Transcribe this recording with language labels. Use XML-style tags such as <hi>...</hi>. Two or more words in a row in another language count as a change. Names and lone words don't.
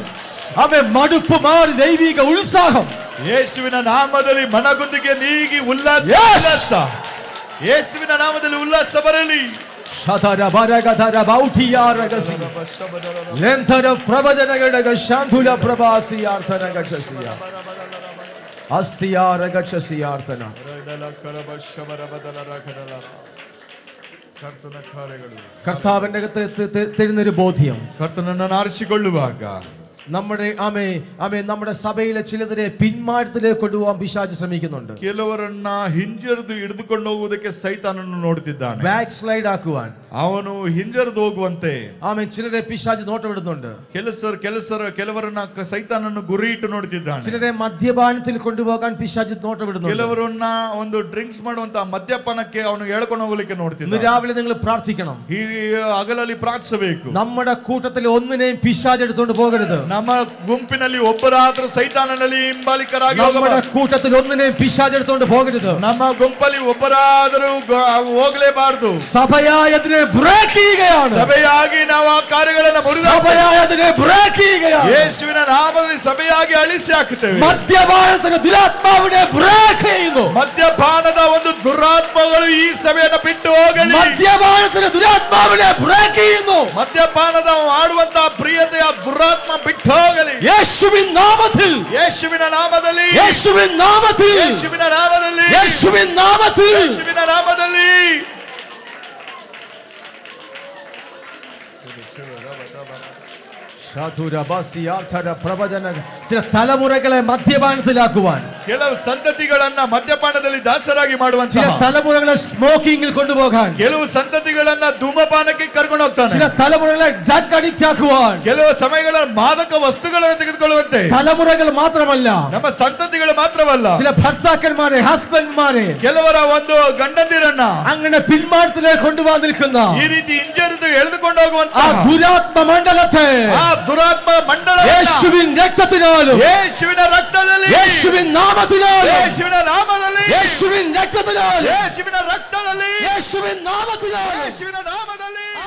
<ml>അവൻ മടുപ്പ് മാറി ദൈവിക ഉത്സാഹം.</ml> <kn>ಯೇಸುವಿನ ನಾಮದಲ್ಲಿ ಮನಗುಂದಿಗೆ ನೀಗಿ ಉಲ್ಲಾಸ. ಯೇಸುವಿನ ನಾಮದಲ್ಲಿ ಉಲ್ಲಾಸ ಬರಲಿ. ಶತರ ಬರಗಧರ ಬೌಠಿಯಾರಗಸಿ ಲೆಂಥರ ಪ್ರಭಜನಗಡಗ ಶಾಂಧುಲ ಪ್ರಭಾಸಿಯಾರ್ಥನಗಚಸಿಯ ಅಸ್ತಿಯಾರಗಚಸಿಯಾರ್ಥನ.</kn> <ml>കർത്താവിന്റെ അകത്ത് തരുന്നൊരു ബോധ്യം,</ml> <kn>ಕರ್ತನನ್ನು ಆರಿಸಿಕೊಳ್ಳುವಾಗ</kn> <ml>നമ്മുടെ സഭയിലെ ചിലതിനെ പിന്മാറ്റത്തിലേക്ക് കൊണ്ടുപോകാൻ പിശാച് ശ്രമിക്കുന്നുണ്ട്.</ml> <kn>ಕೆಲವರನ್ನ ಹಿಂಜರಿದು ಹಿಡಿದುಕೊಂಡು ಹೋಗುವುದಕ್ಕೆ ಸೈತಾನನ್ನು ನೋಡುತ್ತಿದ್ದಾನೆ.</kn> <en>back slide</en> <ml>ആക്കുവാൻ</ml> <kn>ಅವನು ಹಿಂಜರಿದು ಹೋಗುವಂತೆ</kn> <ml>ചിലരെ പിശാച് നോട്ടമിടുന്നുണ്ട്.</ml> <kn>ಕೆಲವರನ್ನ ಸೈತಾನನ್ನು ಗುರಿ ಇಟ್ಟು ನೋಡುತ್ತಿದ್ದಾನೆ.</kn> <ml>ചിലരെ മദ്യപാനത്തിൽ കൊണ്ടുപോകാൻ പിശാച് നോട്ടമിടുന്നുണ്ട്.</ml> <kn>ಕೆಲವರನ್ನ ಒಂದು ಡ್ರಿಂಕ್ಸ್ ಮಾಡುವಂತ ಮದ್ಯಪಾನಕ್ಕೆ ಅವನು ಹೇಳ್ಕೊಂಡು ಹೋಗಲಿಕ್ಕೆ</kn> <ml>ഇന്ന്</ml> <kn>ನೋಡ್ತಿದ್ದಾನೆ.</kn> <ml>രാവിലെ നിങ്ങൾ പ്രാർത്ഥിക്കണം,</ml> <kn>ಈ ಹಗಲಲ್ಲಿ ಪ್ರಾರ್ಥಿಸಬೇಕು.</kn> <ml>നമ്മുടെ കൂട്ടത്തിൽ ഒന്നിനെയും പിശാച് എടുത്തുകൊണ്ട് പോകരുത്.</ml> <kn>ನಮ್ಮ ಗುಂಪಿನಲ್ಲಿ ಒಬ್ಬರಾದ್ರೂ ಸೈತಾನನಲ್ಲಿ ಹಿಂಬಾಲಿಕರಾಗಿ</kn> <ml>നമ്മുടെ കൂട്ടത്തിൽ ഒന്നിനെയും പിശാച് എടുത്തുകൊണ്ട് പോകരുത്.</ml> <kn>ನಮ್ಮ ಗುಂಪಲ್ಲಿ ಒಬ್ಬರಾದರೂ ಹೋಗಲೇಬಾರದು.</kn> <ml>സഭയായതിനെ ബ്രേക്ക് ചെയ്യുകയാണ്.</ml> <kn>ಸಭೆಯಾಗಿ ನಾವು ಆ ಕಾರ್ಯಗಳನ್ನು</kn> <ml>സഭയായതിനെ ബ്രേക്ക് ചെയ്യുകയാണ്.</ml> <kn>ಯೇಸುವಿನ ನಾಮದಲ್ಲಿ ಸಭೆಯಾಗಿ ಅಳಿಸಿ ಹಾಕುತ್ತೇವೆ.</kn> <ml>മദ്യപാനത്തിന്റെ ദുരാത്മാവിനെ ബ്രേക്ക് ചെയ്യുന്നു.</ml> <kn>ಮದ್ಯಪಾನದ ಒಂದು ದುರಾತ್ಮಗಳು ಈ ಸಭೆಯನ್ನು ಬಿಟ್ಟು ಹೋಗಲಿ.</kn> <ml>മദ്യപാനത്തിന്റെ ദുരാത്മാവിനെ ബ്രേക്ക് ചെയ്യുന്നു.</ml> <kn>ಮದ್ಯಪಾನದ ಆಡುವಂತ ಪ್ರಿಯತೆಯ ದುರಾತ್ಮ ಬಿಟ್ಟು ಹೋಗಲಿ.</kn> <ml>യേശുവിൻ നാമത്തിൽ,</ml> <kn>ಯೇಸುವಿನ ನಾಮದಲ್ಲಿ,</kn> <ml>യേശുവിൻ നാമത്തിൽ,</ml> <kn>ಯೇಸುವಿನ ನಾಮದಲ್ಲಿ,</kn> <ml>യേശുവിൻ നാമത്തിൽ,</ml> <kn>ಯೇಸುವಿನ ನಾಮದಲ್ಲಿ.</kn> <ml>ചില തലമുറകളെ മദ്യപാനത്തിലാക്കുവാൻ,</ml> <kn>ಕೆಲವು ಸಂತತಿಗಳನ್ನ ಮದ್ಯಪಾನದಲ್ಲಿ ದಾಸರಾಗಿ ಮಾಡುವಂತ,</kn> <ml>ചില തലമുറകളെ സ്മോക്കിംഗിൽ കൊണ്ടുപോകാൻ,</ml> <kn>ಕೆಲವು ಸಂತತಿಗಳನ್ನ ಧೂಮಪಾನಕ್ಕೆ ಕರ್ಕೊಂಡು ಹೋಗ್ತಾನೆ.</kn> <ml>ചില തലമുറകളെ</ml> <en>drug addict</en> <ml>ആക്കുവാൻ,</ml> <kn>ಕೆಲವು ಸಮಯಗಳ ಮಾದಕ ವಸ್ತುಗಳನ್ನು ತೆಗೆದುಕೊಳ್ಳುವಂತೆ.</kn> <ml>തലമുറകൾ മാത്രമല്ല,</ml> <kn>ನಮ್ಮ ಸಂತತಿಗಳು ಮಾತ್ರವಲ್ಲ,</kn> <ml>ചില ഭർത്താക്കന്മാരെ, ഹസ്ബൻഡ്മാരെ,</ml> <kn>ಕೆಲವರ ಒಂದು ಗಂಡಂದಿರನ್ನ</kn> <ml>അങ്ങനെ പിന്മാറ്റത്തിലേക്ക് കൊണ്ടുപോകാൻ നിൽക്കുന്ന</ml> <kn>ಈ ರೀತಿ ಹಿಂಜರಿದು ಎಳೆದುಕೊಂಡು ಹೋಗುವಂತ</kn> <ml>ആ ദുരാത്മ മണ്ഡലത്തെ</ml> <kn>ಆ ದುರಾತ್ಮ ಮಂಡಲ</kn> <ml>യേശുവിൻ രക്തത്തിനാലും,</ml> <kn>ಯೇಸುವಿನ ರಕ್ತದಲ್ಲಿ,</kn> <ml>യേശുവിൻ നാമത്തിനാലും,</ml> <kn>ಯೇಸುವಿನ ನಾಮದಲ್ಲಿ,</kn> <ml>യേശുവിൻ രക്തത്തിനാലും,</ml> <kn>ಯೇಸುವಿನ ರಕ್ತದಲ್ಲಿ,</kn> <ml>യേശുവിൻ നാമത്തിനാലും,</ml> <kn>ಯೇಸುವಿನ ನಾಮದಲ್ಲಿ</kn>